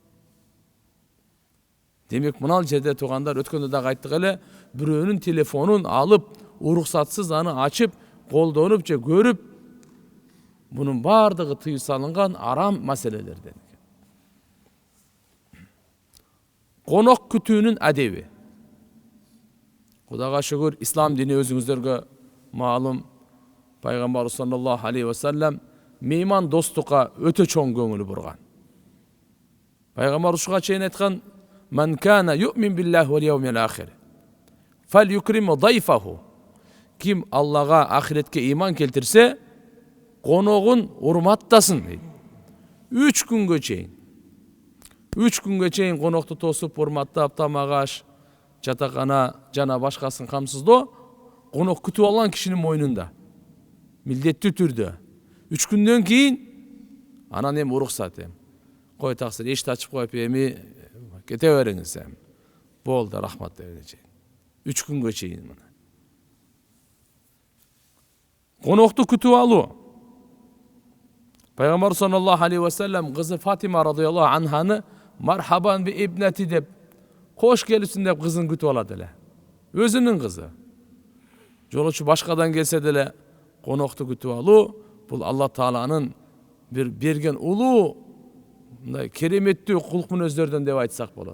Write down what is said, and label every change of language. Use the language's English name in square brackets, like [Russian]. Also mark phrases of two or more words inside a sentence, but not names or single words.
[Kyrgyz] Демек, мына жерде туугандар, өткөндө дагы айттык эле, бирөөнүн телефонун алып, уруксатсыз аны ачып, колдонуп же көрүп, бунун бардыгы тыюу салынган арам маселелерден. Конок күтүүнүн адеби. Кудайга шүгүр, ислам дини өзүңүздөргө маалым. Пайгамбар [Arabic] صلى الله عليه وسلم [Kyrgyz] мейман достукка өтө чоң көңүл бурган. Пайгамбар ушуга чейин айткан: [Arabic] "من كان يؤمن بالله واليوم الآخر, فليكرم ضيفه." [Kyrgyz] Ким Аллага, ахиретке иман келтирсе, коногун урматтасын дейт. 3 күнгө чейин. 3 күнгө чейин конокту тосуп, урматтап, тамак аш, жатакана жана башкасын камсыздоо конок күтүп алган кишинин мойнунда. Милдеттүү түрдө. 3 күндөн кийин анан эми уруксат эми. Кой таксир, эшикти ачып коюп, эми кете бериңиз эми. Болду, рахмат деп чейин. 3 күнгө чейин мына. Конокту күтүп алуу. Пайгамбар [Arabic] صلى الله عليه وسلم [Kyrgyz] кызы Фатима [Arabic] رضي الله عنها مرحبا بابنتي [Kyrgyz] деп, кош келипсиң деп кызын күтүп алат эле. Өзүнүн кызы. Жолочу башкадан келсе деле конокту күтүп алуу бул Алла Тааланын бир берген улуу, мындай кереметтүү кулк мүнөздөрдөн деп айтсак болот.